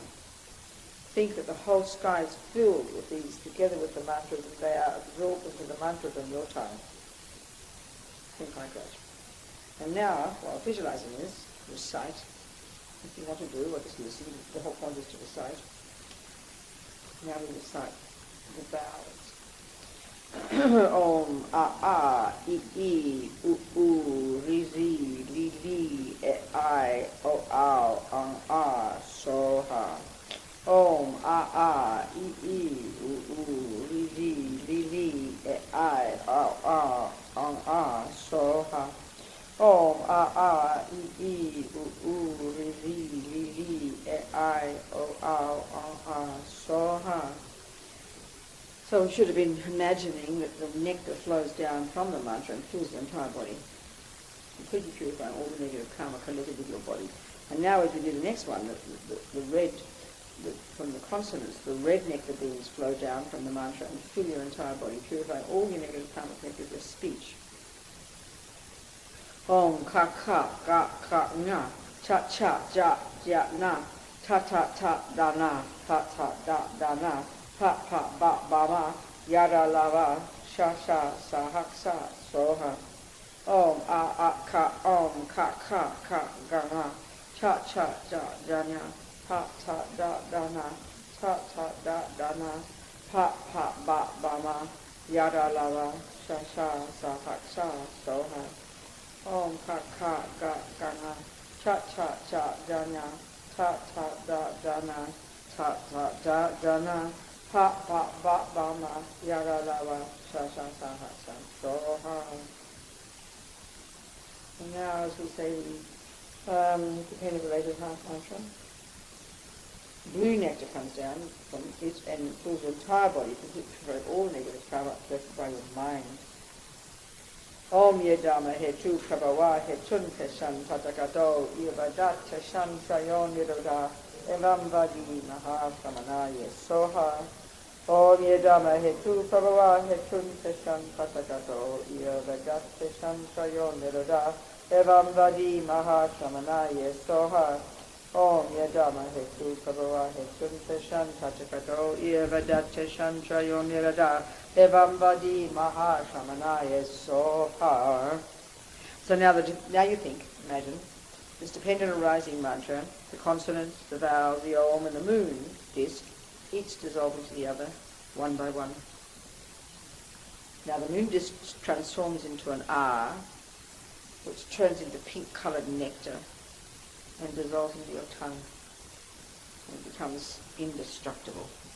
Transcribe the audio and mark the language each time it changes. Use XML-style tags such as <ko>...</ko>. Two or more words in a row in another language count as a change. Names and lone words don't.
<en>Think that the whole sky is filled with these, together with the mantras, and they are absorbed into the mantras on your tongue. Think like that. And now, while visualizing this, recite. If you want to do, or just listen, the whole point is to recite. Now we recite the vowels.</en> <sa>Om, a, I, u, ri, li, I, o, a, so, ha. Om, a, I, u, ri, li, I, o, a, so, ha. Om, a, I, u, ri, li, I, o, a, so, ha.</sa> <en>So we should have been imagining that the nectar flows down from the mantra and fills the entire body, completely purifying all the negative karma connected with your body. And now as we do the next one, the red, from the consonants, the red nectar beams flow down from the mantra and fill your entire body, purifying all your negative karma connected with your speech.</en> <sa>Om ka ka na, cha ja na, ta da na, ta da na, pa ba ma, yada lava, sha sa soha. Om a ka ga na, cha ja na, pa da na, ta da na, pa ba ma, Yada lava, shasha, sahaksha, soha. Om ka ka ga gana, cha cha cha jana, ta ta da dana, ta ta da dana, pa pa ba ba ma, yada lava, shasha, sahaksha, soha.</sa> <en>And now as we say the pen-related half mantra, blue nectar comes down from it and fills your entire body, particularly all negative karma collected by your mind.</en> <sa>Om yedama he tu prabhava he tun teshan patakato ivadat teshan sayon niroda evam vadi maha samanaya soha. Om yedama he tu prabhava he tun teshan patakato ivadat teshan sayon niroda evam vadi maha samanaya soha. Om yedama he tu prabhava he tun teshan patakato ivadat teshan sayon niroda evam vadi maha samanaya soha.</sa> <en>So now you think, imagine, this dependent arising mantra, the consonants, the vowels, the om and the moon disc, each dissolve into the other, one by one. Now the moon disc transforms into an R, which turns into pink-coloured nectar and dissolves into your tongue and becomes indestructible.</en>